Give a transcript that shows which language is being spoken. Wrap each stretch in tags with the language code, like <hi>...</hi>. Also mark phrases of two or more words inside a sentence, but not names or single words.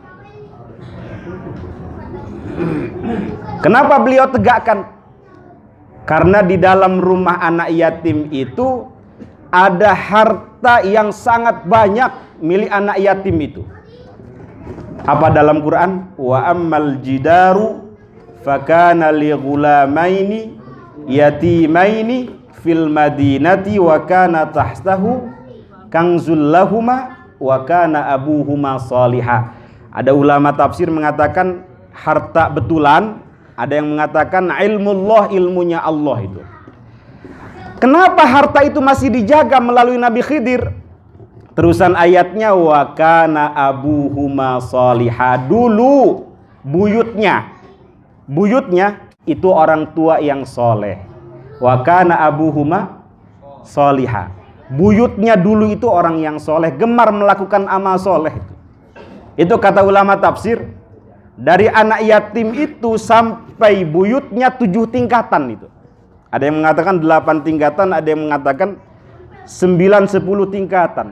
<id>Kenapa beliau tegakkan? Karena di dalam rumah anak yatim itu ada harta yang sangat banyak milik anak yatim itu. Apa dalam Quran?</id> <ar>وأما الجدار فكان لغلامين يتيمين في المدينة وكان تحته كنز لهما وكان أبوهما صالحا.</ar> <id>Ada ulama tafsir mengatakan harta betulan, ada yang mengatakan ilmullah, ilmunya Allah itu. Kenapa harta itu masih dijaga melalui Nabi Khidir? Terusan ayatnya</id> <ar>وكان أبوهما صالحا.</ar> <id>Dulu buyutnya itu orang tua yang soleh.</id> <ar>وكان أبوهما صالحا.</ar> <id>Buyutnya dulu itu orang yang soleh, gemar melakukan amal soleh itu. Itu kata ulama tafsir. Dari anak yatim itu sampai buyutnya 7 tingkatan itu. Ada yang mengatakan 8 tingkatan, ada yang mengatakan 9-10 tingkatan.</id>